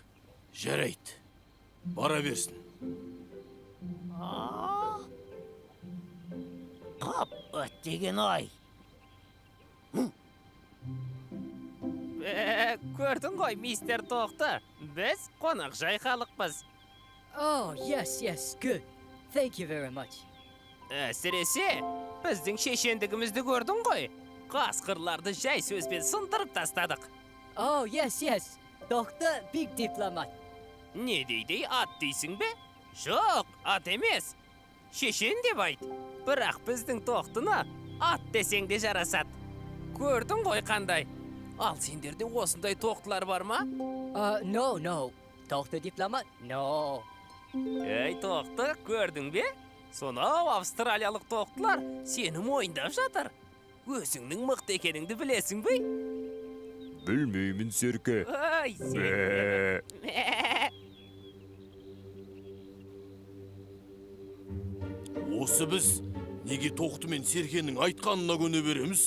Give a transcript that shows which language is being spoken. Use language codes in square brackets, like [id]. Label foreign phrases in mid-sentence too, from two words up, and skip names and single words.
[kk] Жарайды, бара берсін. Қап, өттеген ай. Көрдің ғой, мистер Тоқты, біз қонақ жай халықпыз. [en] Oh, yes, good. Thank you very much. [kk] Әсіресе, біздің шешендігімізді көрдің ғой. Қасқырларды жай сөзбен сындырып тастадық. [en] Oh, yes. Doctor, big diplomat. [kk] Не дейді, ат дейсің бе? Жоқ, ат емес. Шешен деп айт. Бірақ біздің Тоқтыны ат десең де жарасат. Көрдің ғой қандай? Ал сендерде осындай тоқтылар бар ма? [en] No. Tohte diplomat? No. [kk] Ей, тоқты, көрдің бе? Сонау австралиялық тоқтылар сені мойындап жатыр. Өзіңнің мықты екеніңді білесің бе? Білмеймін, Серке. Ой, сен. Бә. Осы біз неге тоқты мен серкенің айтқанына көне береміз?